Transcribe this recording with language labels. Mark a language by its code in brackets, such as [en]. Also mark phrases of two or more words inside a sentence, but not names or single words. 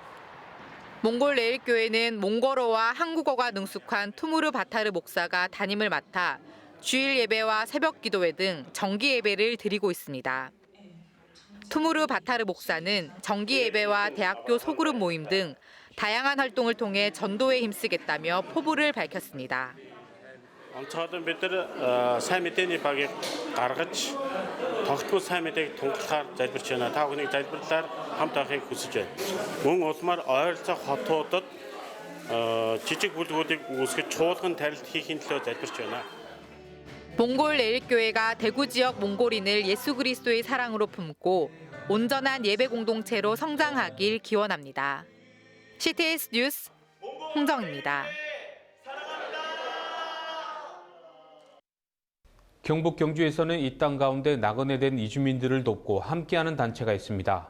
[ko] 몽골 내일교회는 몽골어와 한국어가 능숙한 투무르 바타르 목사가 담임을 맡아 주일 예배와 새벽 기도회 등 정기 예배를 드리고 있습니다. 투무르 바타르 목사는 정기 예배와 대학교 소그룹 모임 등 다양한 활동을 통해 전도에 힘쓰겠다며 포부를 밝혔습니다. [mn] онцгойдон бид нар сайн мэдээний багийг гаргаж тогтмол сайн мэдээг тунгалахаар залбирч байна. Та бүхний залбирлаар хамт байхыг хүсэж байна. Мөн улмаар ойролцоо хотуудад жижиг бүлгүүдийг үүсгэж чуулган тарилт хийхин төлөө залбирч байна. [ko] 몽골 레일교회가 대구 지역 몽골인을 예수 그리스도의 사랑으로 품고 온전한 예배 공동체로 성장하길 기원합니다. CTS 뉴스 홍정입니다. 경북 경주에서는 이 땅 가운데 나그네된 이주민들을 돕고 함께하는 단체가 있습니다.